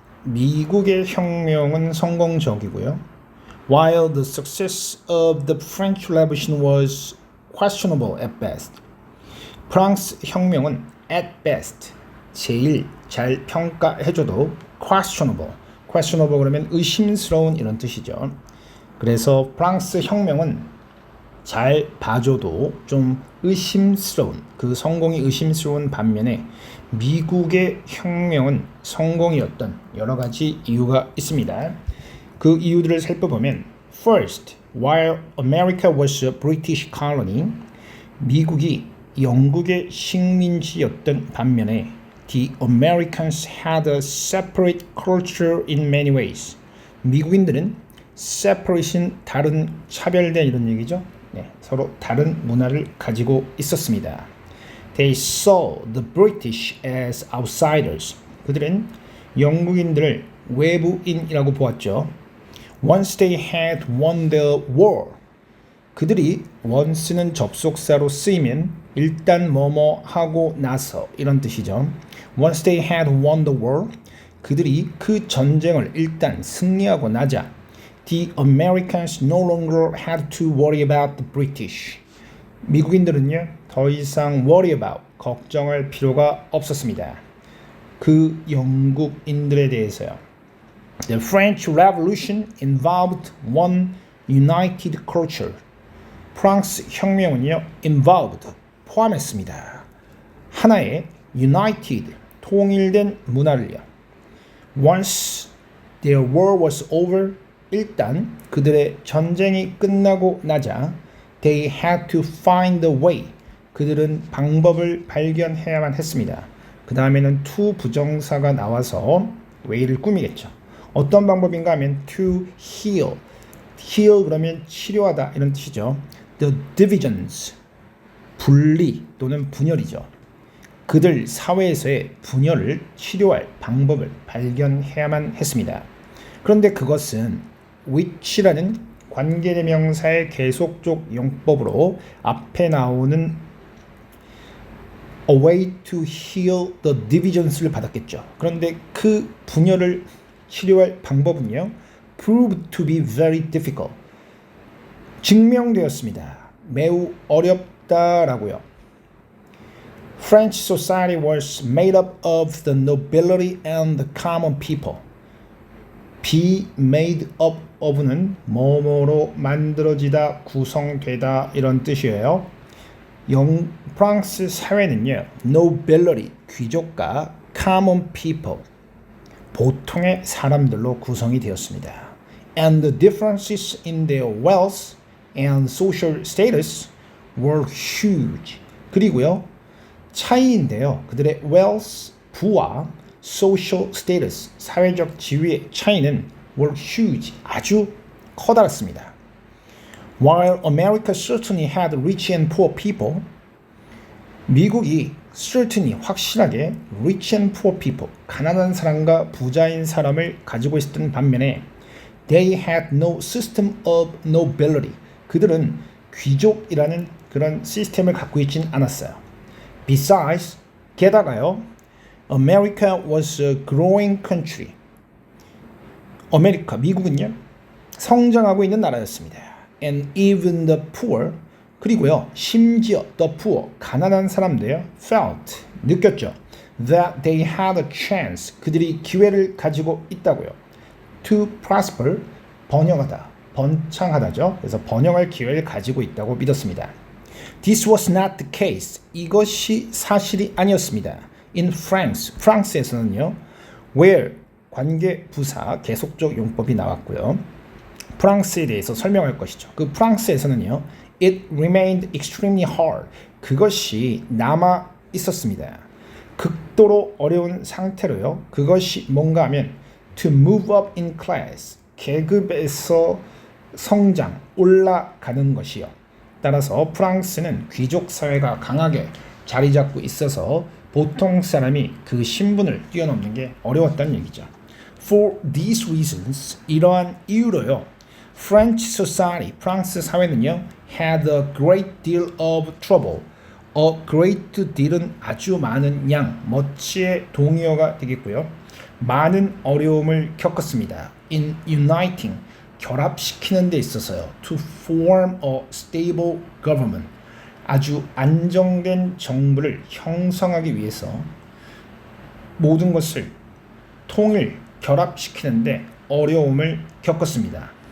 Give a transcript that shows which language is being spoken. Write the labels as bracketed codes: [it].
[ko] 미국의 혁명은 성공적이고요. [en] While the success of the French Revolution was questionable at best. [ko] 프랑스 혁명은 [en] at best, [ko] 제일 잘 평가해줘도 questionable. questionable 그러면 의심스러운 이런 뜻이죠. 그래서 프랑스 혁명은 잘 봐줘도 좀 의심스러운, 그 성공이 의심스러운 반면에 미국의 혁명은 성공이었던 여러 가지 이유가 있습니다. 그 이유들을 살펴보면 [en] First, while America was a British colony, [ko] 미국이 영국의 식민지였던 반면에 [en] The Americans had a separate culture in many ways. [ko] 미국인들은 separate은 다른, 차별된 이런 얘기죠. 네, 서로 다른 문화를 가지고 있었습니다. [en] They saw the British as outsiders. [ko] 그들은 영국인들을 외부인이라고 보았죠. [en] Once they had won the war. [ko] 그들이 once는 접속사로 쓰이면 일단 뭐뭐 하고 나서 이런 뜻이죠. [en] Once they had won the war. [ko] 그들이 그 전쟁을 일단 승리하고 나자 [en] The Americans no longer had to worry about the British. [ko] 미국인들은요, 더 이상 worry about, 걱정할 필요가 없었습니다. 그 영국인들에 대해서요. [en] The French Revolution involved one united culture. [ko] 프랑스 혁명은요, involved, 포함했습니다. 하나의 united, 통일된 문화를요. [en] Once their war was over, [ko] 일단 그들의 전쟁이 끝나고 나자 [en] they had to find a way. [ko] 그들은 방법을 발견해야만 했습니다. 그 다음에는 to 부정사가 나와서 way를 꾸미겠죠. 어떤 방법인가 하면 to heal. heal 그러면 치료하다 이런 뜻이죠. The divisions, 분리 또는 분열이죠. 그들 사회에서의 분열을 치료할 방법을 발견해야만 했습니다. 그런데 그것은 which라는 관계대명사의 계속적 용법으로 앞에 나오는 [en] a way to heal the divisions [ko] 를 받았겠죠. 그런데 그 분열을 치료할 방법은요, [en] proved to be very difficult. [ko] 증명되었습니다. 매우 어렵다라고요. [en] French society was made up of the nobility and the common people. [ko] be made up of는 뭐뭐로 만들어지다, 구성되다 이런 뜻이에요. 프랑스 사회는요, nobility, 귀족과 common people, 보통의 사람들로 구성이 되었습니다. [en] And the differences in their wealth and social status were huge. [ko] 그리고요, 차이인데요, 그들의 wealth, 부와 social status, 사회적 지위의 차이는 were huge, 아주 커다랗습니다. [en] While America certainly had rich and poor people, [ko] 미국이 certainly 확실하게 rich and poor people, 가난한 사람과 부자인 사람을 가지고 있었던 반면에 [en] they had no system of nobility, [ko] 그들은 귀족이라는 그런 시스템을 갖고 있진 않았어요. [en] Besides, [ko] 게다가요, [en] America was a growing country. [ko] 아메리카, 미국은요, 성장하고 있는 나라였습니다. [en] And even the poor, [ko] 그리고요, 심지어 [en] the poor, [ko] 가난한 사람들요, [en] felt, [ko] 느꼈죠. [en] That they had a chance, [ko] 그들이 기회를 가지고 있다고요. To prosper, 번영하다, 번창하다죠. 그래서 번영할 기회를 가지고 있다고 믿었습니다. [en] This was not the case. [ko] 이것이 사실이 아니었습니다. [en] In France, [ko] 프랑스에서는요, where, 관계 부사, 계속적 용법이 나왔고요. 프랑스에 대해서 설명할 것이죠. 그 프랑스에서는요, [en] it remained extremely hard. [ko] 그것이 남아 있었습니다. 극도로 어려운 상태로요. 그것이 뭔가 하면 [en] to move up in class, [ko] 계급에서 성장, 올라가는 것이요. 따라서 프랑스는 귀족 사회가 강하게 자리 잡고 있어서 보통 사람이 그 신분을 뛰어넘는 게 어려웠다는 얘기죠. [en] For these reasons, [ko] 이러한 이유로요. [en] French society, [ko] 프랑스 사회는요, [en] had a great deal of trouble. [ko] A great deal은 아주 많은 양, much의 동의어가 되겠고요. 많은 어려움을 겪었습니다. [en] In uniting, [ko] 결합시키는 데 있어서요. [en] To form a stable government, [ko] 아주 안정된 정부를 형성하기 위해서 모든 것을 통일, 결합시키는데 어려움을 겪었습니다.